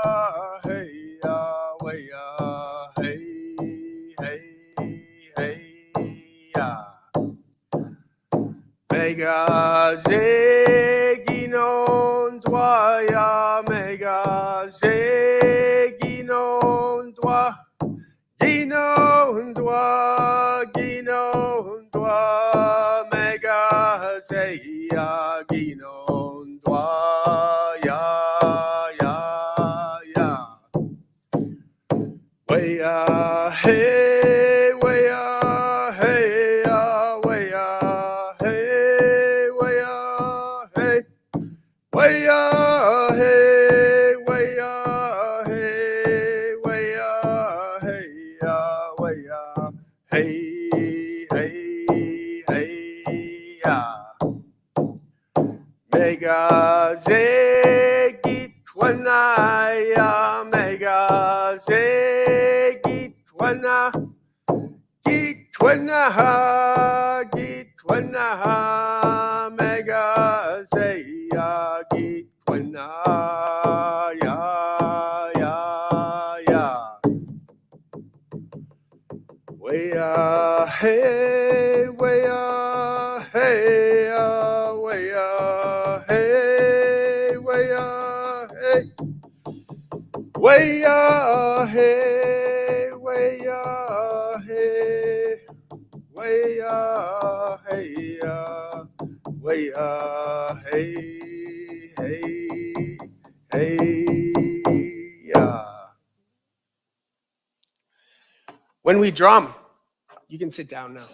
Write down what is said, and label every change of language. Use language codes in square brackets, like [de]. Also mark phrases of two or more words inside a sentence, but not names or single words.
[en] Mega Zeginon Dwaya, Mega Zeginon Dwa, Ginon Dwa, Ginon Dwa, Mega Zeya, Ginon Dwa, ya. Way hey, way hey, way hey, way hey, way hey, way hey, way hey, Mega Zegit Kwanaya, Mega Zegit Kwana, Git Kwanaha, Mega Zeya, Git Kwanaya, ya. Way hey, way hey, way hey, way hey, way hey, way hey, way hey, When we drum, you can sit down now.